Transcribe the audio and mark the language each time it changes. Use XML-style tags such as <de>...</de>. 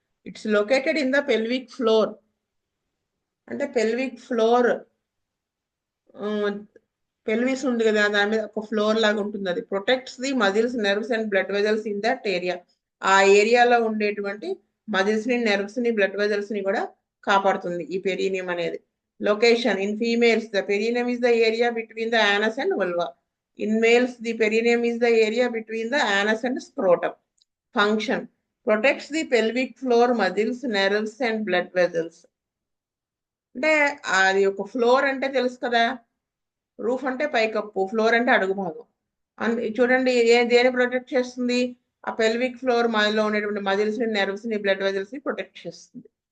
<en>it's located in the pelvic floor,</en> <te>అంటే pelvic floor, pelvis ఉంది కదా దాని మీద ఒక ఫ్లోర్ లాగా ఉంటుంది.</te> <en>అది protects the muscles, nerves and blood vessels in that area.</en> <te>ఆ ఏరియాలో ఉండేటువంటి మజిల్స్ ని, నెర్వ్స్ ని, బ్లడ్ వెజల్స్ ని కూడా కాపాడుతుంది ఈ పెరీనియం అనేది.</te> <en>Location in females the perineum is the area between the anus and vulva. In males, the perineum is the area between the anus and scrotum. Function. Protects the pelvic floor muscles nerves and blood vessels.</en> <te>అంటే అది ఒక floor అంటే తెలుసు కదా, roof అంటే పైకప్పు, floor అంటే అడుగు భాగం. చూడండి దేని ప్రొటెక్ట్ చేస్తుంది, ఆ పెల్విక్ ఫ్లోర్ మాలో ఉండేటువంటి మజిల్స్ ని నెర్వ్స్ ని బ్లడ్ వెజల్స్ ని ప్రొటెక్ట్ చేస్తుంది.</te>